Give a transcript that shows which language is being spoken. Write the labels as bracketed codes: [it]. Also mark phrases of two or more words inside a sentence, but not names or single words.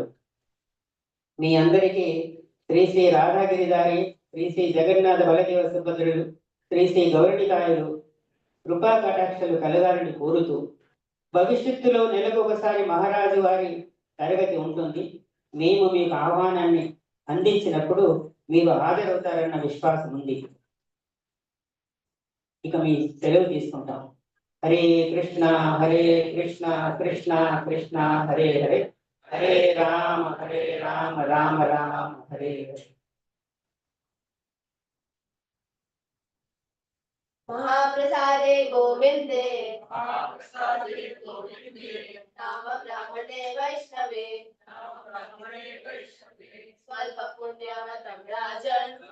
[te] మీ అందరికీ శ్రీ శ్రీ రాధాగిరిదారి, శ్రీ శ్రీ జగన్నాథ బలదేవ సుభద్రులు, శ్రీ శ్రీ గౌరనికాయులు కృపా కటాక్షలు కలగాలని కోరుతూ, భవిష్యత్తులో నెలకు ఒకసారి మహారాజు వారి తరగతి ఉంటుంది. మేము మీకు ఆహ్వానాన్ని అందించినప్పుడు మీరు హాజరవుతారన్న విశ్వాసం ఉంది. ఇక మీ సెలవు తీసుకుంటాం. [sa] హరే కృష్ణ కృష్ణ కృష్ణ హరే హరే, హరే రామ రామ రామ హరే హరే. महाप्रसादे गोविंदे नाम ब्राह्मणे वैष्णवे स्वल्प पुण्यमतं राजन्